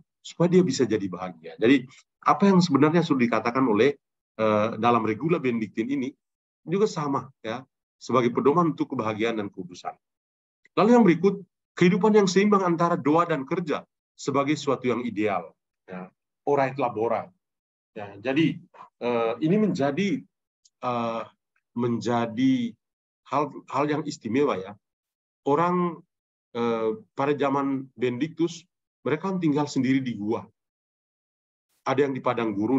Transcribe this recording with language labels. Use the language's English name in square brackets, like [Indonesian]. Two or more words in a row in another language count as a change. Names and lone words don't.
[Indonesian] Supaya dia bisa jadi bahagia. Jadi apa yang sebenarnya sudah dikatakan oleh dalam regula Benediktin ini juga sama, ya, sebagai pedoman untuk kebahagiaan dan kekudusan. Lalu yang berikut, kehidupan yang seimbang antara doa dan kerja sebagai suatu yang ideal. Ya. [Latin] Ora et labora. [Indonesian] Ya, jadi ini menjadi hal yang istimewa, ya. Orang pada zaman Benediktus, mereka tinggal sendiri di gua. Ada yang di padang gurun.